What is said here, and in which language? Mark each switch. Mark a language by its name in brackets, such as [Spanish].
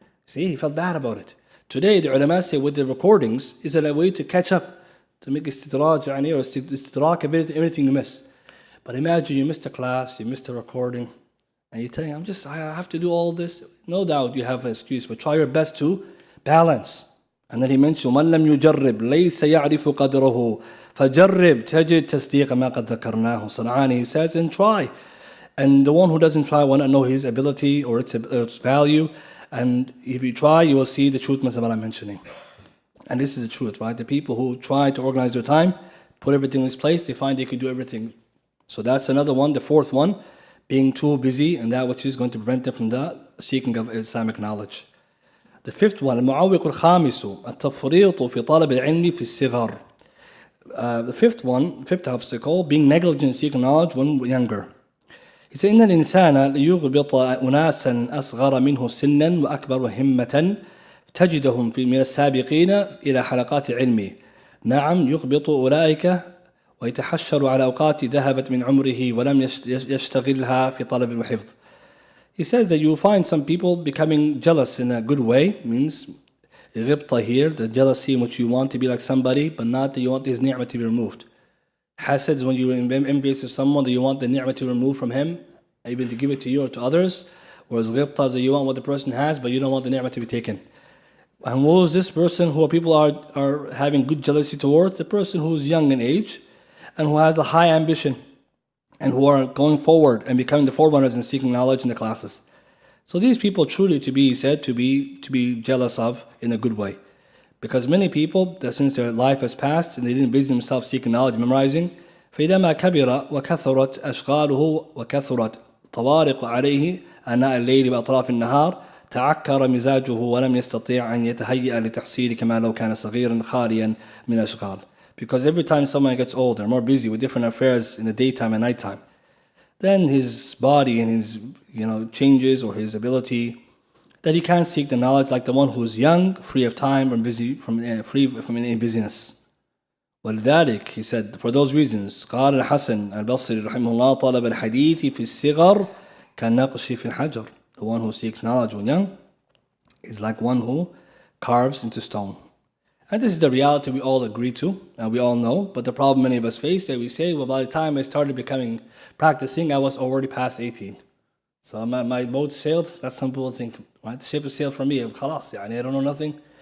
[English] See, he felt bad about it. Today, the ulama say with the recordings, is it a way to catch up, to make istidraj, or istidrak of everything you miss. But imagine you missed a class, you missed a recording, and you're telling, I have to do all this. No doubt you have an excuse, but try your best to balance. And then he mentioned, [Arabic] مَنْ لَمْ يُجَرِّبْ لَيْسَ يَعْرِفُ قَدْرَهُ فَجَرِّبْ تَجِدْ تَصْدِيقَ مَا قَدْ ذَكَرْنَاهُ. [English] San'ani, he says, and try. And the one who doesn't try will not know his ability or its value. And if you try, you will see the truth of what I'm mentioning. And this is the truth, right? The people who try to organize their time, put everything in its place, they find they can do everything. So that's another one. The fourth one, being too busy and that which is going to prevent them from the seeking of Islamic knowledge. The fifth one, [Arabic] المعوق الخامس التفريط في طلب العلم في الصغر. [English] The fifth obstacle, being negligent seeking knowledge when younger. He said, [Arabic] إن الإنسان ليغبط أناسا أصغر منه سنا وأكبر همة تجدهم من السابقين إلى حلقات علمه. نعم يغبط أولئك ويتحشر على أوقات ذهبت من عمره ولم يشتغلها في طلب الحفظ. [English] He says that you find some people becoming jealous in a good way, means ghibta here, the jealousy in which you want to be like somebody, but not that you want his ni'mah to be removed. Hasad is when you embrace someone that you want the ni'mah to be removed from him, even to give it to you or to others, whereas ghibta is that you want what the person has, but you don't want the ni'mah to be taken. And who is this person who people are having good jealousy towards? The person who is young in age and who has a high ambition, and who are going forward and becoming the forerunners in seeking knowledge in the classes. So these people truly to be said to be jealous of in a good way. Because many people, that since their life has passed and they didn't busy themselves seeking knowledge, memorizing, [Arabic] فإذا كبر وكثرت أشغاله وكثرت طوارق عليه أناء الليل وأطراف النهار تعكر مزاجه ولم يستطيع أن يتهيأ لتحصيل كما لو كان صغيرا خاليا من أشغال. [English] Because every time someone gets older, more busy with different affairs in the daytime and nighttime, then his body and his changes or his ability, that he can't seek the knowledge like the one who is young, free of time and free from any busyness. [Arabic] ولذلك, [English] he said, for those reasons, [Arabic] قال الحسن البصري رحمه الله طلب الحديث في الصغر كالنقش في الحجر. [English] The one who seeks knowledge when young is like one who carves into stone. And this is the reality we all agree to, and we all know, but the problem many of us face that we say, well, by the time I started practicing, I was already past 18. So my boat sailed, that's some people think, right? The ship has sailed for me, خلاص, I don't know nothing.